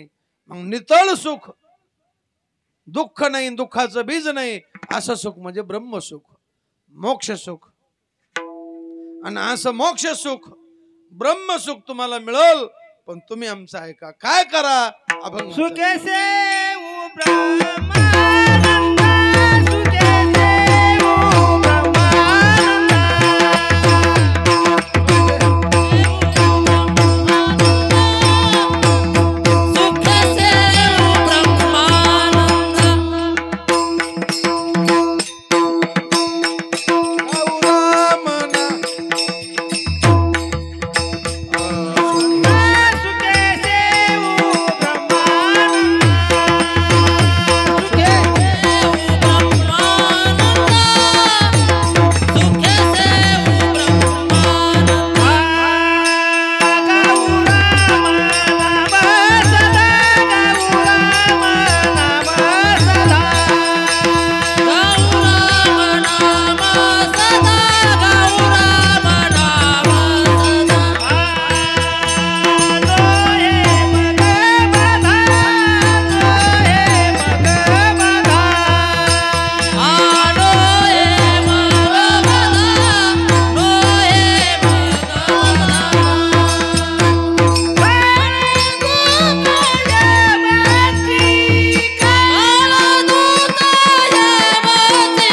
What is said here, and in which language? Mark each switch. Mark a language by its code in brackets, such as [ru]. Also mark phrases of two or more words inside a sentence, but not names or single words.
[mr] मग नितळ सुख, दुःख नाही, दुःखाचं बीज नाही, असं सुख म्हणजे ब्रह्मसुख, मोक्ष सुख. आणि असं मोक्ष सुख, ब्रह्मसुख तुम्हाला मिळेल. पण तुम्ही आमचं ऐका, काय करा? अभंग सुखे सेवू ब्रह्मानंद, सुखे सेवू ब्रह्मानंद. सुखे सेवू ब्रह्मानंद. सुखे सेवू ब्रह्मानंद, सुखे सुखे सेवू ब्रह्मानंद. गाऊ राम नाम सदा, गाऊ राम नाम सदा. गौ राम नाम सदा, गौ राम नाम सदा. आलो हे मग बधा, आलो हे मग कालदूत यमती.